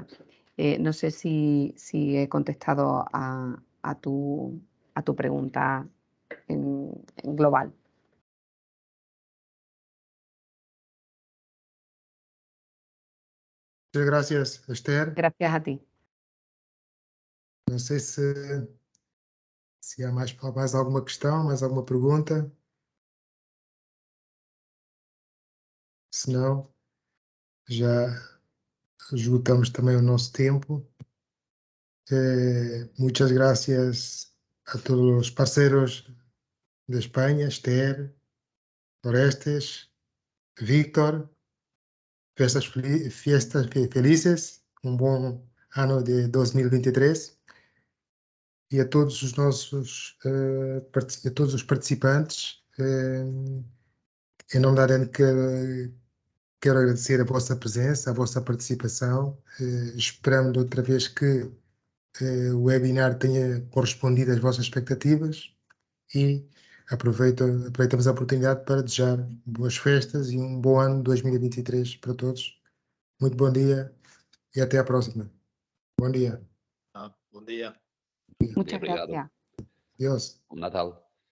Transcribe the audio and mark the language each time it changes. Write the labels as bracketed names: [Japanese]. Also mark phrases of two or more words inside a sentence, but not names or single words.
[Spanish] No sé si he contestado a tu pregunta en global. Muchas gracias, Esther. Gracias a ti. [Portuguese] Não sei se há mais alguma questão, mais alguma pergunta. Se não, já esgotamos também o nosso tempo. [Spanish] Muchas gracias a todos los parceros de España, Esther, Orestes, Víctor. Fiestas felices, [Portuguese] um bom ano de 2023. E a todos os nossos a todos os participantes, em nome da AREN quero agradecer a vossa presença, a vossa participação, esperando outra vez que o webinar tenha correspondido às vossas expectativas e aproveitamos a oportunidade para desejar boas festas e um bom ano 2023 para todos. Muito bom dia e até a próxima. Bom dia. [Spanish] Buen día. Muchas [Portuguese] Obrigado. [Spanish] gracias. Adiós. [Portuguese] Un Natal.